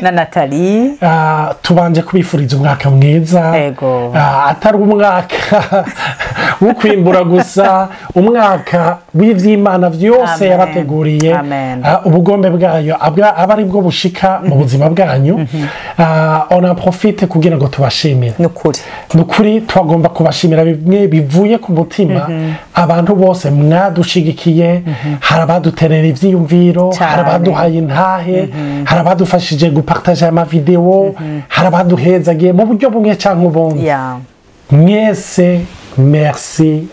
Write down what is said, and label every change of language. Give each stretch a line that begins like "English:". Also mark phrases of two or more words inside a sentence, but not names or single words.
Rundi: na Nathalie tubanje kubifuriza umwaka mwiza atari umwaka wo kwimbura gusa umwaka w'ivy'Imana vyose yabateguriye ubugombe bwayo aba ari bwo bushika mu buzima bwanyu
French: on en profite
Rundi: kugira ngo tubashimire nukuri twagomba kubashimira bimwe bivuye ku mutima abantu bose mwadushigikiye harabaduterera ivyiyumviro harabaduhaye intahe harabadufashije gupartager ama video harabaduhezagiye mu buryo bumwe canke ubundi mwese merci